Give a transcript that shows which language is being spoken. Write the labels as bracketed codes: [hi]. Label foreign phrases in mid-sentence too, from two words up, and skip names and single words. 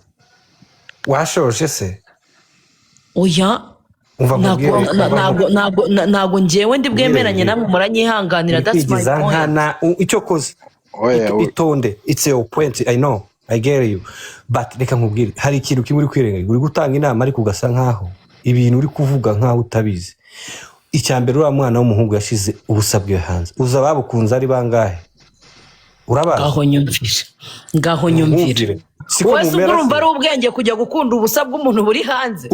[rw] washoje se oya ntabwo njyewe ndi bwemeranye namwe muranyihanganira [en] that's my point [rw] icyo koze itonde [en] it's your point I know I get you but [rw] reka nkubwire hari ikintu kimwe uri kwirengagiza uri gutanga inama ariko ugasa nkaho ibintu uri kuvuga nkaho utabizi icyambere uriya mwana w'umuhungu yashize ubusabwe hanze uza babukunze ari bangahe urabaza ngaho nyumvire wese urumva ari ubwenge kujya gukunda ubusabwe umuntu buri hanze